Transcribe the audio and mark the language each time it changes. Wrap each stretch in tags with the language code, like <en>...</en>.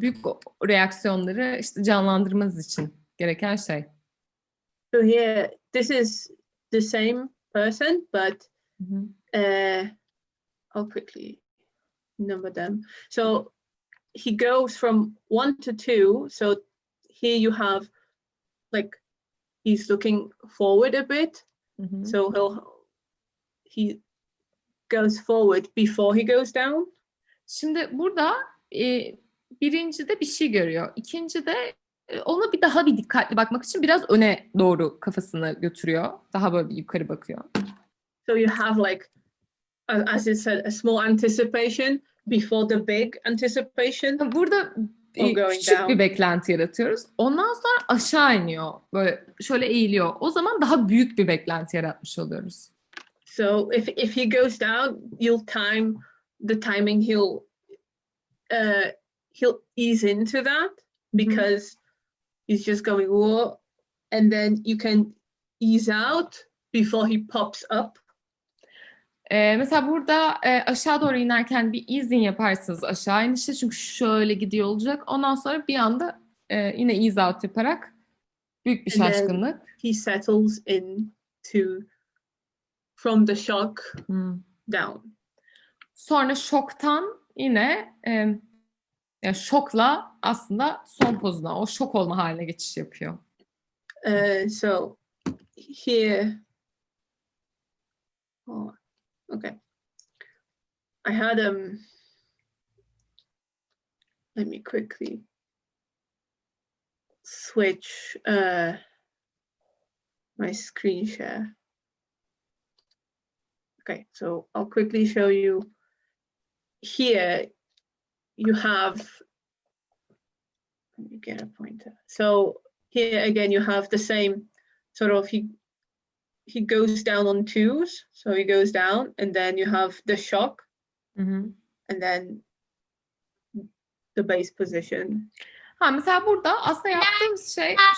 <tr>Büyük reaksiyonları işte canlandırmanız için gereken şey.</tr> <en>So here, this is the same person, but I'll quickly number them. So he goes from 1 to 2. So here you have like he's looking forward a bit. So he goes forward before he goes down.</en> <tr>Şimdi burada birincide bir şey görüyor. İkincide ona daha bir dikkatli bakmak için biraz öne doğru kafasını götürüyor. Daha böyle bir yukarı bakıyor.</tr> <en>So you have like, as it said, a small anticipation before the big anticipation.</en> <tr>Burada küçük bir beklenti yaratıyoruz. Ondan sonra aşağı iniyor. Böyle şöyle eğiliyor. O zaman daha büyük bir beklenti yaratmış oluyoruz.</tr> <en>So if he goes down, you'll time the timing. He'll ease into that because he's just going whoa, and then you can ease out before he pops up.</en> <tr>Mesela burada aşağı doğru inerken bir easing yaparsınız aşağı inişte, çünkü şöyle gidiyor olacak. Ondan sonra bir anda yine ease out yaparak büyük bir şaşkınlık.</tr> <en>He settles into from the shock down.</en> <tr>Sonra şoktan yine yani şokla aslında son pozuna, o şok olma haline geçiş yapıyor.</tr> <en>So here, okay. I had let me quickly switch my screen share. Okay, so I'll quickly show you. Here you have, let me get a pointer. So here again you have the same sort of, he goes down on 2s, so he goes down, and then you have the shock, and then the base position.</en> <tr>Ha, mesela burada aslında yaptığımız şey</tr>